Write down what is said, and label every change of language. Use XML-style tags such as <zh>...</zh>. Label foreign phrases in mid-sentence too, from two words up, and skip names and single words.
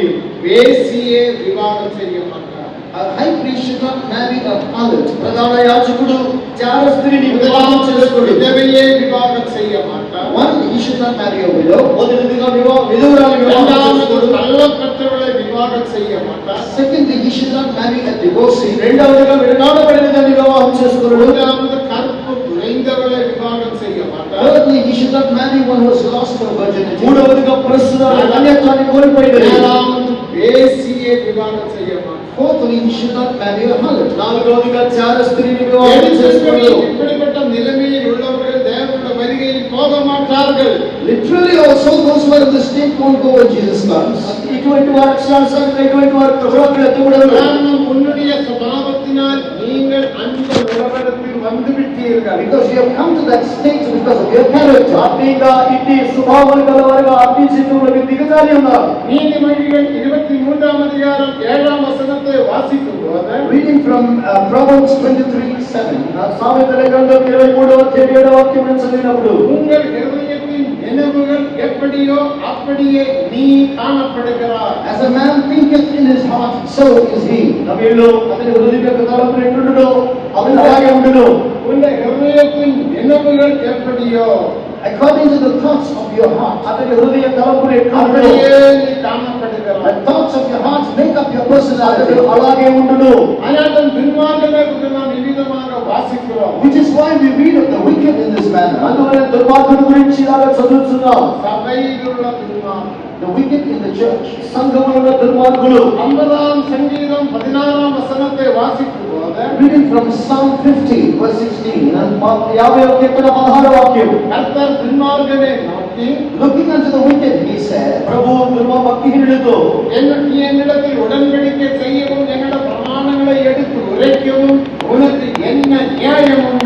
<ta>வேசியை விவாகம் செய்ய மாட்டார்.</ta> <en>A high priest should not marry a harlot.</en> <te>ప్రధాన యాజకుడు జార స్త్రీని వివాహం చేసుకోడు.</te> <ta>விதவையை விவாகம் செய்ய மாட்டார்.</ta> <en>One, he should not marry a widow.</en> <te>మొదటిదిగా విధవరాలు వివాహం</te> <ta>இரண்டாவது</ta> <te>చేసుకోడు.</te> <ta>தள்ளப்பட்டவளை விவாகம் செய்ய மாட்டார்.</ta> <en>Secondly, he should not marry a divorcee.</en> <te>రెండవదిగా విడనాడబడిన దాన్ని వివాహం చేసుకోడు.</te> <ta>மூன்றாவது கற்பு குறைந்தவளை விவாகம் செய்ய மாட்டார்.</ta> <en>Thirdly, he should not marry one who has lost her virginity.</en> <te>మూడవదిగా ప్రస్తుత కన్యత్వాన్ని కోల్పోయినది.</te> <ta>நாலாவது வேசியை விவாகம் செய்ய மாட்டார்.</ta> <en>Fourthly, he should not marry a harlot.</en> <te>నాలుగవదిగా జార స్త్రీని వివాహం చేసుకోడు.</te> <ta>இப்படிப்பட்ட நிலைமையில் உள்ளவர்கள் தேவனுடைய வருகையில் போக மாட்டார்கள்.</ta> <en>Literally also, those who are in the state won't go when Jesus comes.</en> <te>ఇటువంటి వారు అక్షరాస్యంగా ఇటువంటి వారు ప్రభువుకు ఎత్తబడరు.</te> <ta>காரணம் உன்னுடைய சுபாவத்தினால் நீங்கள் அந்த உலகத்தில் வந்து விட்டீர்கள்.</ta> <en>Because you have come to that state because of your character.</en> <te>ఆత్మీయంగా ఇట్టి స్వభావాలు గలవారుగా ఆత్మీయ జీవితంలోకి దిగజారి ఉన్నారు.</te> <ta>நீதிமொழிகள் 23ஆம் அதிகாரம் 7ஆம் வசனத்தை வாசிக்கும் போது</ta> <en>Reading from Proverbs 23:7.</en> <te>సామెతల గ్రంథం 23వ అధ్యాయం 7వ వాక్యం నుంచి చదివినప్పుడు</te> <ta>உங்கள் இருதயத்தின் நினைவுகள் எப்படியோ அப்படியே நீ காணப்படுகிறாய்.</ta> <en>As a man thinketh in his heart, so is he.</en> <te>నవీలో అతని హృదయ యొక్క తలంపులు ఎట్లుండునో అవి అలాగే ఉండును.</te> <ta>உங்கள் இருதயத்தின் நினைவுகள் எப்படியோ</ta> <en>According to the thoughts of your heart.</en> <te>అతని హృదయ తలంపులు ఎట్లుండునో</te> <ta>அப்படியே நீ காணப்படுகிறாய்.</ta> <en>The thoughts of your heart make up your personality.</en> <te>అతడు అలాగే ఉండును.</te> <ta>ஆனால் துன்மார்க்கனை குறித்து நாம் விவிதமாக வாசிக்கிறோம்.</ta> <en>Which is why we read of the wicked in this manner.</en> <te>అందువల్ల దుర్మార్గుడి గురించి ఇలాగా చదువుతున్నాం.</te> <ta>சபையில் உள்ள துன்மார்க்கன்.</ta> <en>The wicked in the church.</en> <te>సంఘములో దుర్మార్గులు.</te> <ta>50ஆம் சங்கீதம் 16ஆம் வசனத்தை வாசிக்கும் போது</ta> <en>Reading from Psalm 50 verse 16.</en> <te>51 16వ వాక్యం.</te> <ta>கர்த்தர் துன்மார்க்கனை நோக்கி</ta> <en>Looking unto the wicked, he said,</en> <te>ప్రభు భక్తిహీనులతో</te> <ta>என்னிடத்தில் உடன்படிக்கை செய்யவும் என்னோட பிரமாணங்களை எடுத்து உரைக்கவும் உனக்கு என்ன நியாயம் உண்டு?</ta>